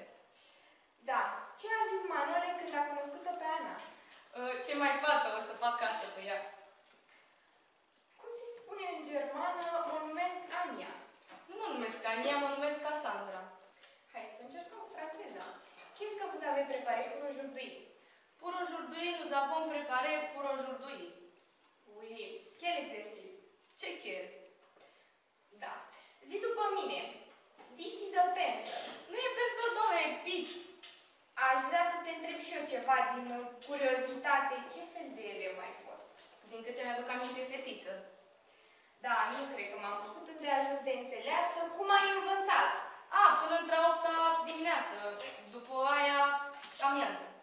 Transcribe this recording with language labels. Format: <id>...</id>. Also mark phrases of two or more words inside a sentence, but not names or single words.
<ro>Da. Ce a zis Manole când a cunoscut-o pe Ana? Ce mai fată, o să fac casă cu ea. Cum se spune în germană, mă numesc Ania? Nu mă numesc Ania, mă numesc Cassandra. Hai să încercăm franceza.</ro> <fr>Qu'est-ce que vous avez préparé pour aujourd'hui? Pour aujourd'hui, nous avons préparé pour aujourd'hui. Oui. Quel exercice?</fr> <ro>Ce chel? Da. Zi după mine.</ro> <en>This is a pencil.</en> <ro>Nu e pencil, doamne, e pix. Aș vrea să te întreb și eu ceva din curiozitate. Ce fel de elev ai fost? Din câte mi-aduc aminte, fetiță. Da, nu cred că m-am făcut îndeajuns de înțeleasă. Cum ai învățat? Până între 8-a dimineață. După aia, amiază.</ro>